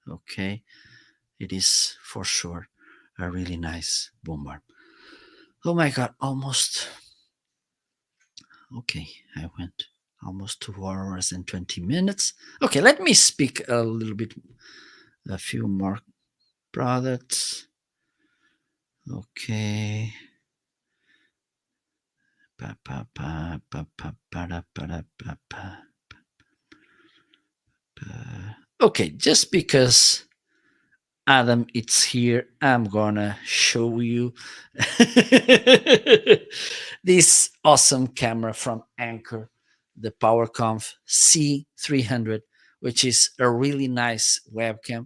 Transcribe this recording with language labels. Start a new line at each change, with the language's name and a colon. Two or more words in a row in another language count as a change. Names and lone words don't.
English: Okay, it is for sure a really nice boom arm. Oh my god, almost. Okay, I went almost 2 hours and 20 minutes. Okay, let me speak a little bit, a few more products. Okay. Pa, pa, pa, pa, pa, pa, da, pa, da, pa, pa, pa. Okay, just because Adam it's here, I'm gonna show you this awesome camera from Anker, the PowerConf C300, which is a really nice webcam.